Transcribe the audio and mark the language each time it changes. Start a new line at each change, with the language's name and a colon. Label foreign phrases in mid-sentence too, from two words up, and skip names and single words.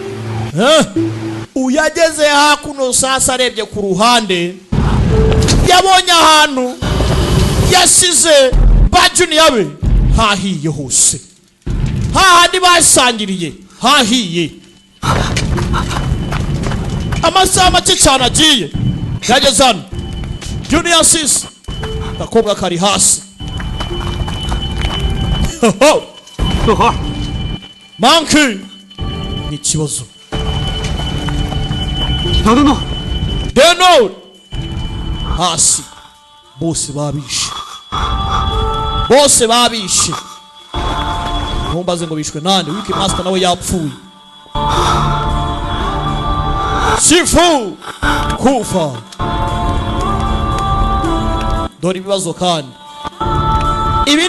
Kinyarwanda: uyageze hakuno sasa arebye ku ruhande yabonye ahantu yasize ba junior be hahiye hose hahandi basangiriye hahiye amasaha make cyane agiye yageze hano
English: junior sis
Kinyarwanda: akobwa kari hasi
Chinese: 乐呵，
Kinyarwanda: Monkey ni ikibazo
Chinese: 等等等，
Kinyarwanda: Deno hasi bose babishe ntumbaze ngo bishwe nande wiki master nawe yapfuye Sifu kufa dore ibibazo kandi ibi